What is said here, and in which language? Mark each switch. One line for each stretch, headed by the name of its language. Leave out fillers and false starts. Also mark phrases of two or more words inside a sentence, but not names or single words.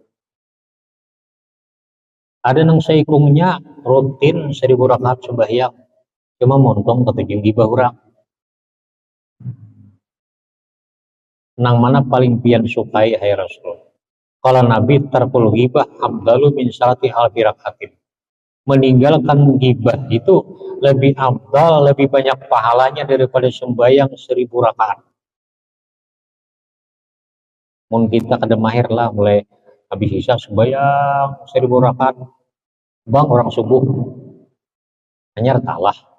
Banjar: Ada nang saikungnya rutin 1000 rakaat sembahyang cuma montong ketujuh gibah orang. Nang mana paling pian sukai hai Rasul? Kalau Nabi,
Arabic: ترك الغيبة أفضل من صلاة ألف ركعة.
Banjar: Meninggalkan ghibah itu lebih afdal, lebih banyak pahalanya daripada sembahyang 1000 rakaat. Mun kita kada mahir lah, mulai habis isya sembahyang 1000 rakaat, bang orang subuh hanya talah.